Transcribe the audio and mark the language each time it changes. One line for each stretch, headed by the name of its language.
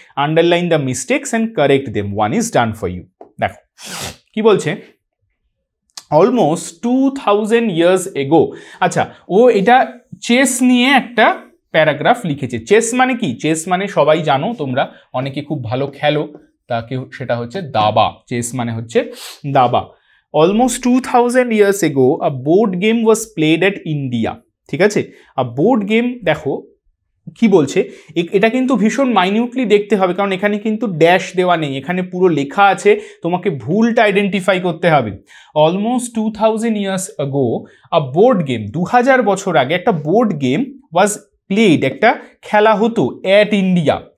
English: Underline the mistakes and correct them, one is done for you.
Bangla: দেখো কি বলছে,
English: Almost 2000 years ago।
Bangla: আচ্ছা, ও এটা চেস নিয়ে একটা প্যারাগ্রাফ লিখেছে। চেস মানে কি, চেস মানে সবাই জানো তোমরা, অনেকে খুব ভালো খেলো, তাকে সেটা হচ্ছে দাবা, চেস মানে হচ্ছে দাবা।
English: Almost 2000 years ago a board game was played at India।
Bangla: ঠিক আছে, আ বোর্ড গেম, দেখো কি বলছে, এটা কিন্তু ভীষণ মাইনিউটলি দেখতে হবে, কারণ এখানে কিন্তু ড্যাশ দেওয়া নেই, এখানে পুরো লেখা আছে, তোমাকে ভুলটা আইডেন্টিফাই করতে হবে।
English: almost 2000 years ago a board game,
Bangla: 2000 বছর আগে একটা বোর্ড গেম ওয়াজ প্লেড, একটা খেলা হতো অ্যাট ইন্ডিয়া।